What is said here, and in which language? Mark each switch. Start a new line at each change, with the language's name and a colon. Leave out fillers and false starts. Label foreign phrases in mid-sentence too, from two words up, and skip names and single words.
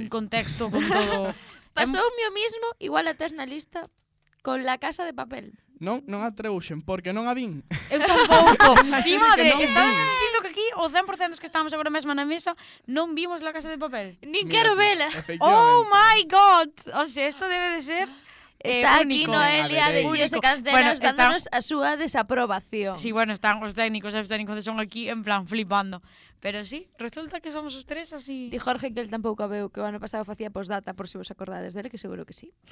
Galician: contexto con todo. Pasoume o mismo, igual a tes na lista, con La Casa de Papel. Non a treuxen, porque non a vin. Eu tampouco. Mi Así que madre, non está vi. dicindo que aquí o 100% dos que estamos agora mesmo na mesa non vimos La Casa de Papel. Nin quero vela.
English: Oh my god.
Spanish: O sea, esto debe de ser
Galician: Está aquí único. Noelia de Único. Chíos e Bueno, Cancelas está- dándonos a súa desaprobación. Sí, bueno, están os técnicos son aquí
Spanish: en plan flipando.
Galician: Pero sí, resulta que somos os tres así. Di Jorge que el tampouco a veu, que o ano pasado facía postdata por se vos acordades dele, que seguro que sí.